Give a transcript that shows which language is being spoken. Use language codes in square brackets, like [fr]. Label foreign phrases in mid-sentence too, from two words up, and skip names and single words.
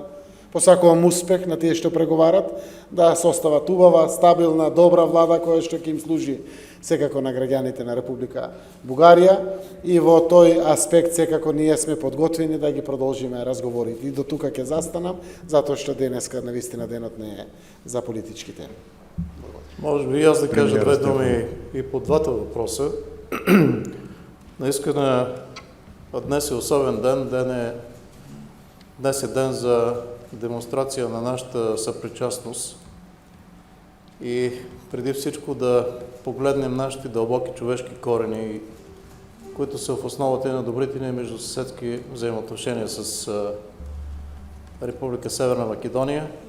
[mk] Посакувам успех на тие што преговарат, да состават убава, стабилна, добра влада која што ќе им служи секако на граѓаните на Република Бугарија и во тој аспект секако ние сме подготвени да ги продолжиме разговорите. И до тука ќе застанам, затоа што денеска навистина денот не е за политички теми. [bg] Може би и аз да кажа две думи и по двата въпроса. Наискане, днес е особен ден. Днес е ден за демонстрация на нашата съпричастност и преди всичко да погледнем нашите дълбоки човешки корени, които са в основата и на добрите ни междусъседски взаимоотношения с Република Северна Македония.